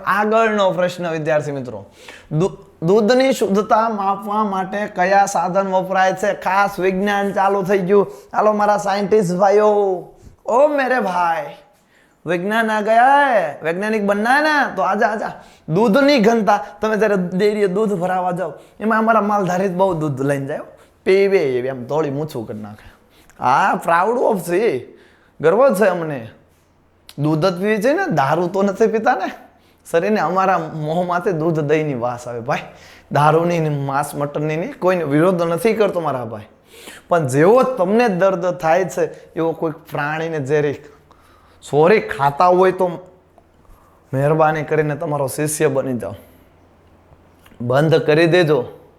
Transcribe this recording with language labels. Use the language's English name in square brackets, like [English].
[Gujarati] આગળનો પ્રશ્ન વિદ્યાર્થી મિત્રો, દૂધની શુદ્ધતા માપવા માટે કયા સાધન વપરાય છે? ખાસ વિજ્ઞાન ચાલુ થઈ ગયું। ચાલો મારા સાયન્ટિસ્ટ ભાઈઓ, [Hindi] ओ मेरे भाई, विज्ञान आ गया है, वैज्ञानिक बनना है ना, तो आजा आजा। [Gujarati] दूधनी घनता, તમે જ્યારે ડેરીએ દૂધ ભરાવા જાવ, એમાં અમારા માલધારી બહુ દૂધ લઈને જાય, પીવે એવી આમ થોડી મૂછું કરી નાખે। હા, પ્રાઉડ ઓફ છે, ગર્વ છે અમને, દૂધ જ પીવે છે ને, દારૂ તો નથી પીતા ને। શરીરને અમારા મોંમાંથી દૂધ દહીંની વાસ આવે ભાઈ, દારૂની માંસ મટનની નહીં, કોઈને વિરોધ નથી કરતો મારા ભાઈ, પણ જેવો તમને દર્દ થાય છે એવો કોઈ પ્રાણીને ઝેરી સોરી ખાતા હોય તો મહેરબાની કરીને તમારો શિષ્ય બની જાઓ, બંધ કરી દેજો।